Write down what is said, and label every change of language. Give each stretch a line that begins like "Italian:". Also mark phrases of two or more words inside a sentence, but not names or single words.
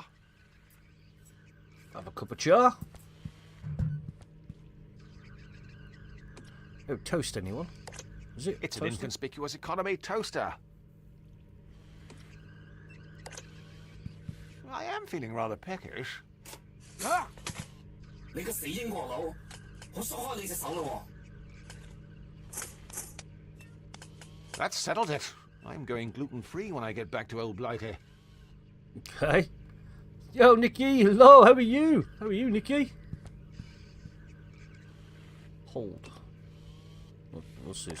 English: Have a cup of cha. Oh, toast anyone? Is it? It's an toasted? inconspicuous economy toaster. I am feeling rather peckish. Ah!
Cantonese: 你個死英國佬，我鎖開你隻手咯
English: That settled it. I'm going gluten-free when I get back to Old Blighty. Okay. Yo, Nikki. Hello. How are you? How are you, Nikki? Hold. What's this?